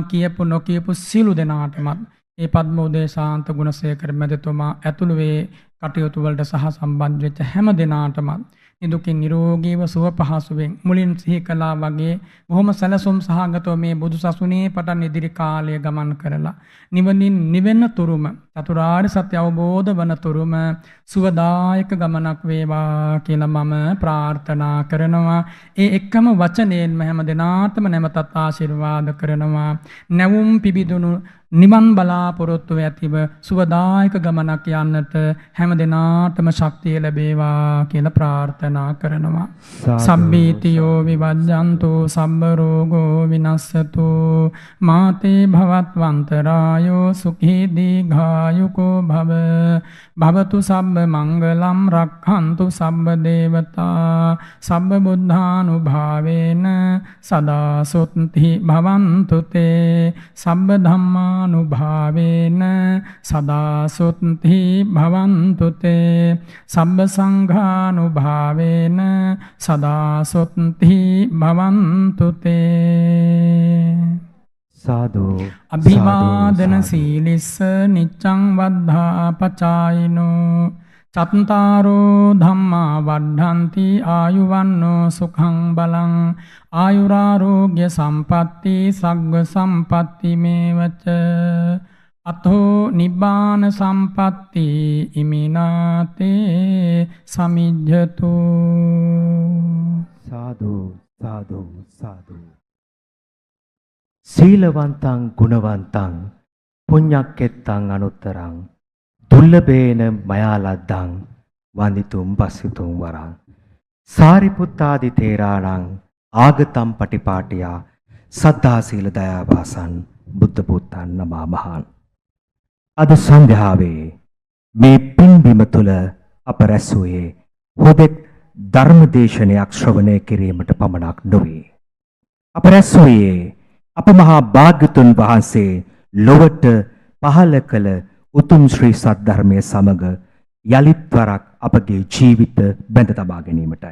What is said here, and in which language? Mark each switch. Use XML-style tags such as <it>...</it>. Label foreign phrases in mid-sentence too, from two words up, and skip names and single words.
<si>කියපු නොකියපු සිළු දෙනාටමත් ඒ පද්මෝදේ ශාන්ත ගුණසේකර මැතිතුමා ඇතුළු වේ කටයුතු වලට සහ සම්බන්ධ වෙච්ච හැම දෙනාටමත් නිදුකින් නිරෝගීව සුව පහසුවෙන් මුලින් සිහි කළා වගේ බොහොම සැලසුම් සහගතව මේ බුදු සසුනේ පටන් ඉදිරි කාලය ගමන් කරලා නිවනින් නිවෙන්න තුරුම චතුරාර්ය සත්‍ය අවබෝධ වන තුරුම සුවදායක ගමනක් වේවා කියලා මම ප්‍රාර්ථනා කරනවා. ඒ එක්කම වචනයෙන්ම හැම දිනාටම නැවතත් ආශිර්වාද කරනවා. නැවුම් පිබිදුණු නිවන් බලාපොරොත්තු ඇතිව සුවදායක ගමනක් යන්නට හැම දිනාටම ශක්තිය ලැබේවා කියලා ප්‍රාර්ථනා කරනවා.</si> <pi>සබ්බීතියෝ විවජ්ජන්තු සබ්බ රෝගෝ විනස්සතු මාතේ භවත්වන්තරායෝ සුඛී දීඝායුකෝ භව භවතු සබ්බ මංගලම් රක්ඛන්තු සබ්බ දේවතා සබ්බ බුද්ධානුභාවේන සදා සොත්ති භවන්තු තේ සබ්බ ධම්මානුභාවේන සදා සොත්ති භවන්තු තේ සබ්බ සංඝානුභාවේන සදා සොත්ති භවන්තු තේ</pi> <si>සාදු</si> <pi>අභිවාදන සීලිස්ස නිච්ඡං වද්ධා පචායිනෝ චත්තාරෝ ධම්මා වද්ධන්ති ආයුවන්නෝ සුඛං බලං ආයුරාෝග්‍ය සම්පatti සග්ග සම්පatti මේවච අතෝ නිබ්බාන සම්පatti ඉමිනාතේ සමිජ්ජතු සාදු සාදු සාදු සීලවන්තං ගුණවන්තං පුඤ්ඤක්කෙත්තං අනුත්තරං දුර්ලභේන මයාලද්දං වන්දිතුම් පස්සිතුම් වරං සාරිපුත්තාදි තේරාණං ආගතම් පටිපාටියා සද්ධා සීල දයාවාසං බුද්ධ පුත්තන් නමා මහන්</pi> <si>අද සන්ධ්‍යාවේ මේ පින්බිම තුල අප රැස් වූයේ හොදෙක් ධර්මදේශනයක් ශ්‍රවණය කිරීමට පමණක් නොවේ. අප රැස් වූයේ අප මහා භාග්‍යතුන් වහන්සේ ලොවට පහළ කළ උතුම් ශ්‍රී සද්ධර්මයේ සමග යලිත් වරක් අපගේ ජීවිත බැඳ තබා ගැනීමටයි.</si>